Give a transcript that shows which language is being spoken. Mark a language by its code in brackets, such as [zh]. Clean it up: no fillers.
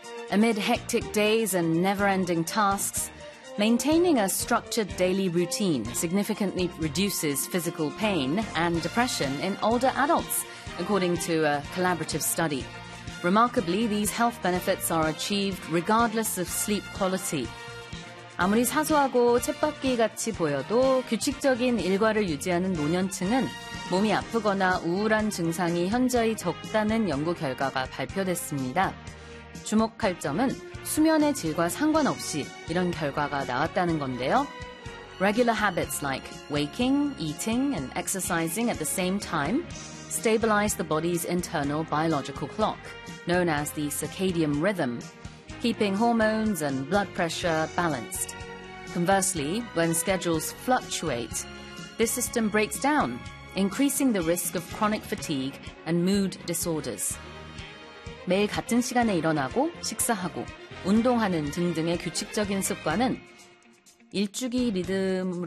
[en] Amid hectic days and never-ending tasks, maintaining a structured daily routine significantly reduces physical pain and depression in older adults, according to a collaborative study. Remarkably, these health benefits are achieved regardless of sleep quality. [ko] 아무리 사소하고 쳇바퀴 같이 보여도 규칙적인 일과를 유지하는 노년층은 몸이 아프거나 우울한 증상이 현저히 적다는 연구 결과가 발표됐습니다. 주목할 점은 수면의 질과 상관없이 이런 결과가 나왔다는 건데요. [en] Regular habits like waking, eating, and exercising at the same time stabilize the body's internal biological clock, known as the circadian rhythm, keeping hormones and blood pressure balanced. Conversely, when schedules fluctuate, this system breaks down, increasing the risk of chronic fatigue and mood disorders. [ko] 매일 같은 시간에 일어나고 식사하고 운동하는 등등의 규칙적인 습관은 일주기 리듬으로